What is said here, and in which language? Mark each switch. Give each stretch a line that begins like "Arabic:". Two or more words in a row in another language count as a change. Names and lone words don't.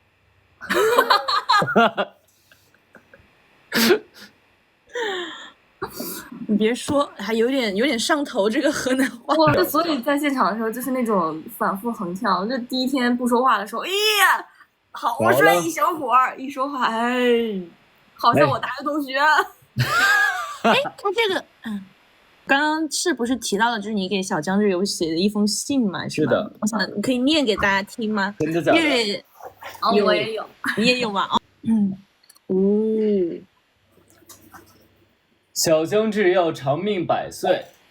Chinese: 你別說，還有點上頭，這個河南話。我所以在現場的時候就是那種反復橫跳。就第一天不說話的時候，哎呀，好帥一小伙兒，一說話，哎，好像我大學同學。哎，他這個，剛剛是不是提到的，就是你給小江日有寫的一封信嘛？是的。我想你可以念給大家聽嗎？真的假的？我也有，你也有嗎？小江志要長命100歲。